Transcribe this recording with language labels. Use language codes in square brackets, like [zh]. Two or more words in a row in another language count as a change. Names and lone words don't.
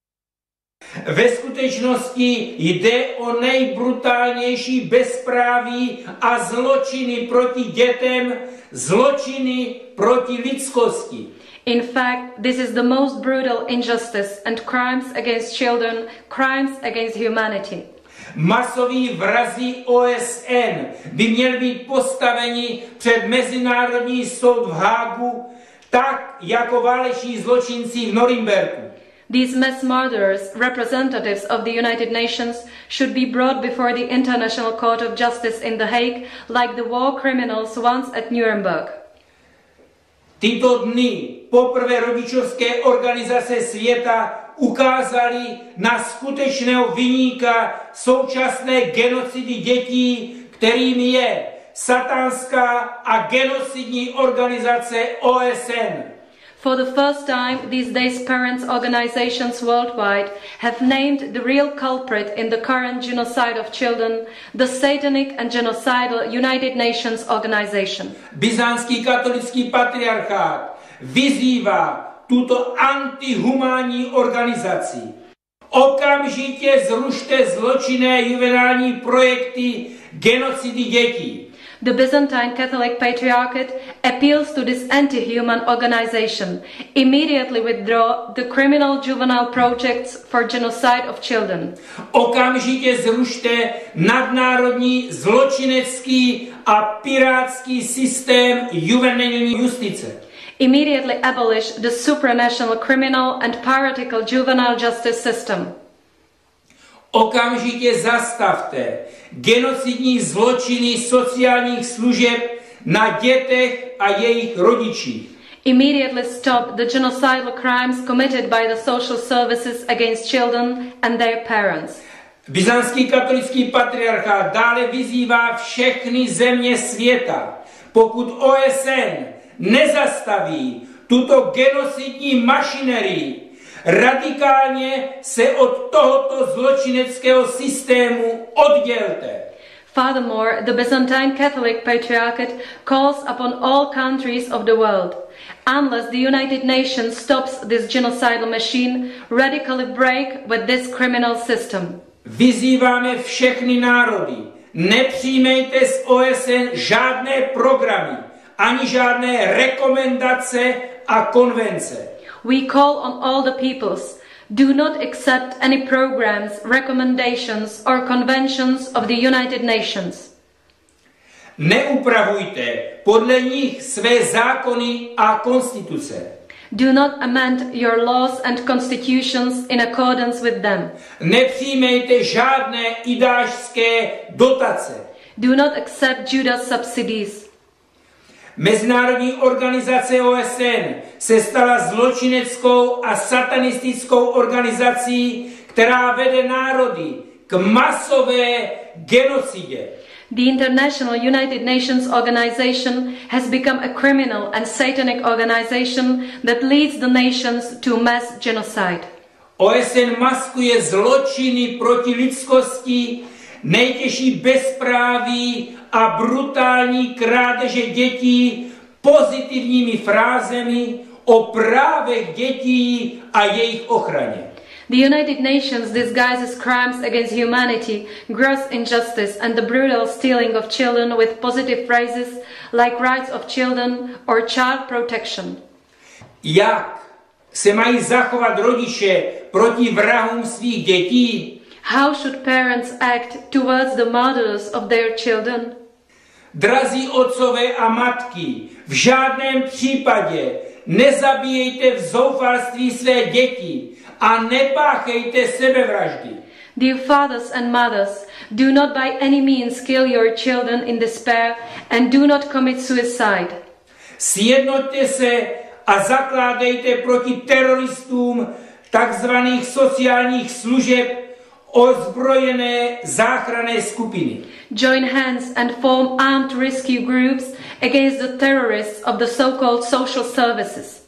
[cs] Ve skutečnosti jde o nejbrutálnější bezpráví a zločiny proti dětem, zločiny proti lidskosti. [en] In fact, this is the most brutal injustice and crimes against children, crimes against humanity. [cs] Masoví vrazi OSN by měli být postaveni před Mezinárodní soud v Hágu, tak jako váleční zločinci v Norimberku. [en] These mass murderers, representatives of the United Nations, should be brought before the International Court of Justice in The Hague, like the war criminals once at Nuremberg. [cs] Tyto dny poprvé rodičovské organizace světa ukázali na skutečného viníka současné genocidy dětí, kterým je satanská a genocidní organizace OSN. [en] For the first time these days, parents' organizations worldwide have named the real culprit in the current genocide of children, the satanic and genocidal United Nations organization. [cs] Byzantský katolický patriarchát vyzývá tuto antihumánní organizaci. Okamžitě zrušte zločinné juvenální projekty genocidy dětí. [en] The Byzantine Catholic Patriarchate appeals to this anti-human organization. Immediately withdraw the criminal juvenile projects for genocide of children. [cs] Okamžitě zrušte nadnárodní zločinecký a pirátský systém juvenilní justice. [en] Immediately abolish the supranational criminal and piratical juvenile justice system. [cs] Okamžitě zastavte genocidní zločiny sociálních služeb na dětech a jejich rodičích. [en] Immediately stop the genocidal crimes committed by the social services against children and their parents. [cs] Byzantský katolický patriarchát dále vyzývá všechny země světa, pokud OSN nezastaví tuto genocidní mašinerii Radikálně se od tohoto zločineckého systému oddělte. [en] Furthermore, the Byzantine Catholic Patriarchate calls upon all countries of the world, unless the United Nations stops this genocidal machine, radically break with this criminal system. [cs] Vyzýváme všechny národy, nepřijmejte z OSN žádné programy, ani žádné rekomendace a konvence. [en] We call on all the peoples, do not accept any programs, recommendations or conventions of the United Nations. [cs] Neupravujte podle nich své zákony a konstituce. [en] Do not amend your laws and constitutions in accordance with them. [cs] Nepřijmejte žádné idášské dotace. [en] Do not accept Judas subsidies. [cs] Mezinárodní organizace OSN se stala zločineckou a satanistickou organizací, která vede národy k masové genocidě. [en] The International United Nations Organization has become a criminal and satanic organization that leads the nations to mass genocide. [cs] OSN maskuje zločiny proti lidskosti, nejtěžší bezpráví a brutální krádeže dětí pozitivními frázemi o právech dětí a jejich ochraně. [en] The United Nations disguises crimes against humanity, gross injustice and the brutal stealing of children with positive phrases like rights of children or child protection. [cs] Jak se mají zachovat rodiče proti vrahům svých dětí? [en] How should parents act towards the murderers of their children? [cs] Drazí otcové a matky, v žádném případě nezabíjejte v zoufalství své děti a nepáchejte sebevraždy. [en] Dear fathers and mothers, do not by any means kill your children in despair and do not commit suicide. [cs] Sjednoťte se a zakládejte proti teroristům takzvaných sociálních služeb ozbrojené záchranné skupiny. [en] Join hands and form armed rescue groups against the terrorists of the so-called social services.